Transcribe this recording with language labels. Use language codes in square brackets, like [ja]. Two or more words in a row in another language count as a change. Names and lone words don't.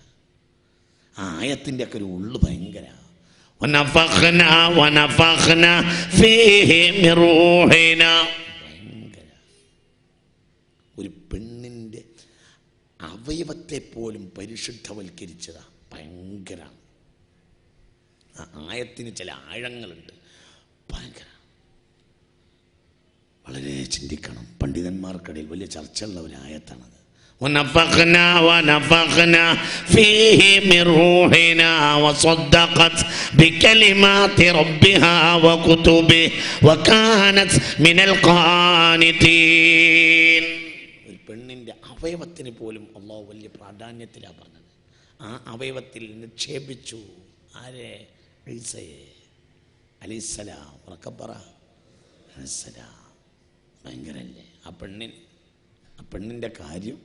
[ml] ആ ആയത്തിൻ്റെ ഒക്കെ ഒരു ഉള്ളു ഭയങ്കര. ഭയങ്കര ഒരു പെണ്ണിൻ്റെ അവയവത്തെ പോലും പരിശുദ്ധവൽക്കരിച്ചതാ. ഭയങ്കര ആ ആയത്തിന് ചില ആഴങ്ങളുണ്ട്. ഭയങ്കര വളരെ ചിന്തിക്കണം. പണ്ഡിതന്മാർക്കിടയിൽ വലിയ ചർച്ചയുള്ള ഒരു ആയത്താണത്. [ar] ونفخنا فيه من روحنا وصدقت بكلمات ربها وكتبه وكانت من القانتين. [ml] ഒരു പെണ്ണിൻ്റെ അവയവത്തിന് പോലും അള്ളാഹു വലിയ പ്രാധാന്യത്തിലാണ് പറഞ്ഞത്. ആ അവയവത്തിൽ നിക്ഷേപിച്ചു ആരെ? ഈസയെ അലൈഹിസ്സലാം. ഉറക്കപ്പറ അലൈഹിസ്സലാം. ഭയങ്കരല്ലേ ആ പെണ്ണിൻ്റെ കാര്യം.